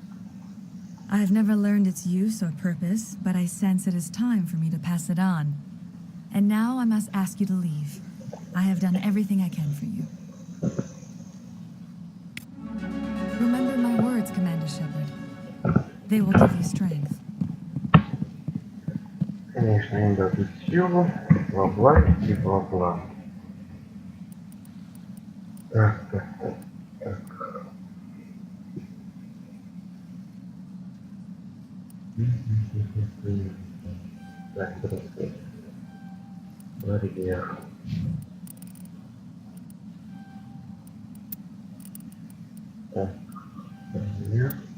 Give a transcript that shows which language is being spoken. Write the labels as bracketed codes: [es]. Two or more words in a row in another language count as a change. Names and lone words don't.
[en] I have never learned its use or purpose, but I sense it is time for me to pass it on. And now I must ask you to leave. I have done everything I can for you. Remember my words, Commander Shepard. They will give you strength. [ru] Конечно, им дадут силу, бла-бла и бла-бла. Так, так, так, так. Так, здравствуйте. Барьер. Так, барьер.